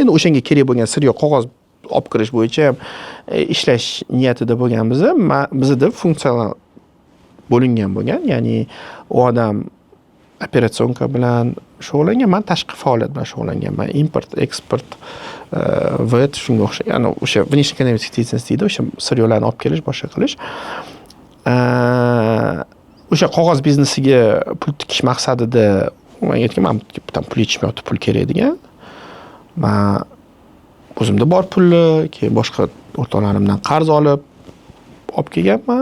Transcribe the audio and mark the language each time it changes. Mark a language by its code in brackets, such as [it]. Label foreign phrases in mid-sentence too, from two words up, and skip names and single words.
[uz] Endi o'shanga kerak bo'lgan siryo qog'oz olib kirish bo'yicha ham ishlash niyatida bo'lganmiz. Bizda funksional bo'lingan bo'lgan. Ya'ni u odam operatsiyonka bilan shug'ullangan, men tashqi faoliyat bilan shug'ullanganman. Import, eksport, VAT shunga o'xshagan. Ya'ni o'sha [ru] внешний экономический деятельность [uz] deydi, o'sha siryolarni olib kelish, boshqa qilish. O'sha qog'oz biznesiga pul tikish maqsadida men aytgan, men pul yetishmayapti, pul kerak degan. Men o'zimda bor pulni, keyin boshqa o'rtoqlarimdan qarz olib kelganman.